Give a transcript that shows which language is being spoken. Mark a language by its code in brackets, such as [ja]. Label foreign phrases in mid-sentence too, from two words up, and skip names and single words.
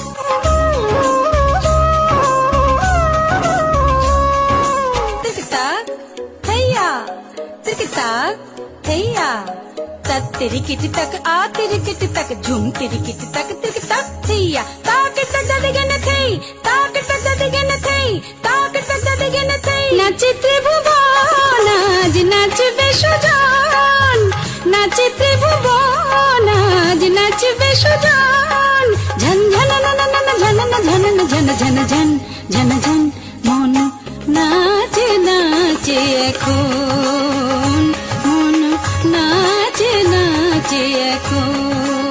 [bn] तिरक ताक थैया तिरक ताक थैया तक तेरी किट तक आ तेरी किट तक झूम तेरी किट तक तिरक ताक थैया ताक तक दगे न थई ताक तक दगे न थई ताक तक दगे न थई নাচে ত্রিভুবন আজ নাচবে সুজান, নাচে ত্রিভুবন আজ নাচবে সুজান। झन झन न न न झन न झन न झन झन झन झन झन মন নাচে নাচে এখন, মন নাচে নাচে এখন।